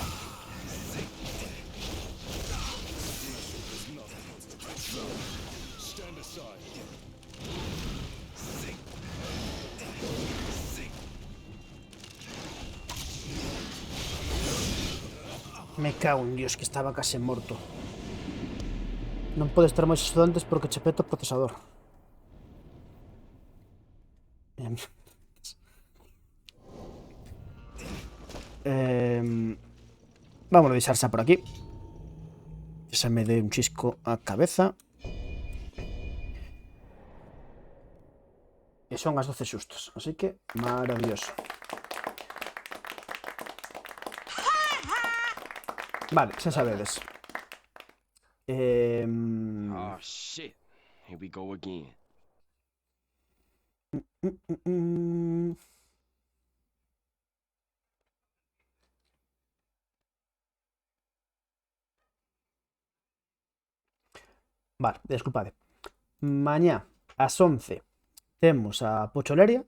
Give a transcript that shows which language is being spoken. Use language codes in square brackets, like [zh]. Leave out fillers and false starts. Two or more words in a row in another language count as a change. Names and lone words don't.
[en] Stand aside. [gl] Me cago en Dios, que estaba case morto. Non pode estar máis estudantes porque che peta o procesador. Vamos a deixar xa por aquí. Que se me dé un chisco a cabeza. E son as 12 xustos, así que maravilloso. Vale, xa sabedes. [en] Oh shit. Here we go again. [gl] Vale, desculpade. Mañá ás 11 temos a Pocholeria.